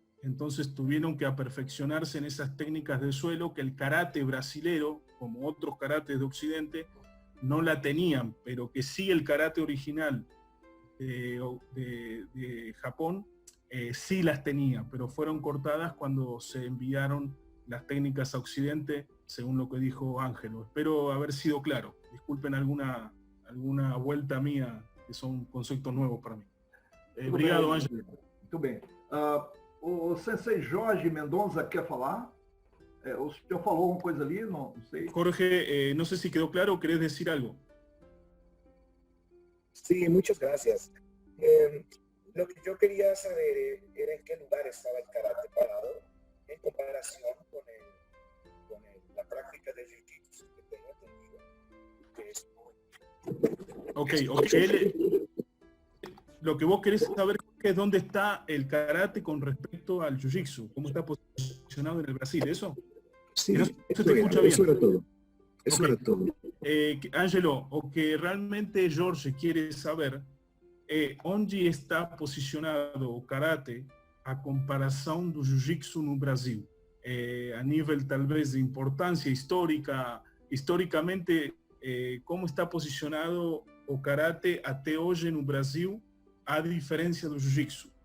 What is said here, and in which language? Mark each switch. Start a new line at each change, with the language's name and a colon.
Spanish: Entonces tuvieron que aperfeccionarse en esas técnicas de suelo que el karate brasilero, como otros karates de Occidente, no la tenían, pero que sí el karate original de Japón sí las tenía, pero fueron cortadas cuando se enviaron las técnicas a Occidente, según lo que dijo Ángelo. Espero haber sido claro. Disculpen alguna vuelta mía, que son conceptos nuevos para mí.
Portuguese: Obrigado, Ángelo. Muito bem. O Sensei Jorge Mendonça quer falar? O senhor falou alguma coisa ali? Não sei.
Spanish: Jorge, no sé si quedó claro, ¿querés decir algo? Sí, muchas gracias. Lo que yo quería saber era en qué lugar estaba el karate parado en comparación con la práctica de jiu-jitsu que tengo entendido. Ok. Lo que vos querés saber es dónde está el karate con respecto al jiu-jitsu, cómo está posicionado en el Brasil, ¿eso? Sí, eso te escucha bien. Eso era todo. Eso Okay. era todo.
Portuguese: Angelo, o que realmente Jorge quiere saber onde está posicionado o karate a comparação do jiu-jitsu no Brasil, a nível talvez de importância histórica, historicamente, como está posicionado o karate até hoje no Brasil, a diferença do jiu-jitsu.